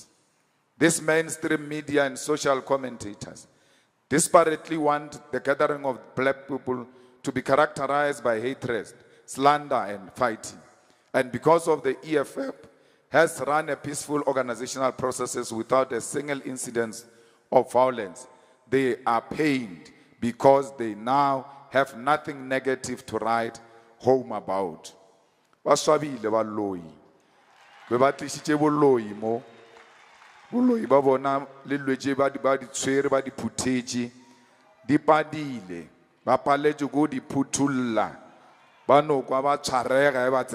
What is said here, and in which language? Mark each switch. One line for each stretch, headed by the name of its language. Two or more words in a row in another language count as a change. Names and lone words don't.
English: These mainstream media and social commentators desperately want the gathering of black people to be characterized by hatred, slander, and fighting. And because of the EFF has run a peaceful organizational processes without a single incident of violence, they are pained because they now have nothing negative to write home about.
Tswana: Baswabile baloi. Ba tlisitse boloi mo. Boloi ba bona le lwetse ba di tshwere ba di phuthetse di padile ba paletse go di phuthulla ba no kwa ba tshwarega ba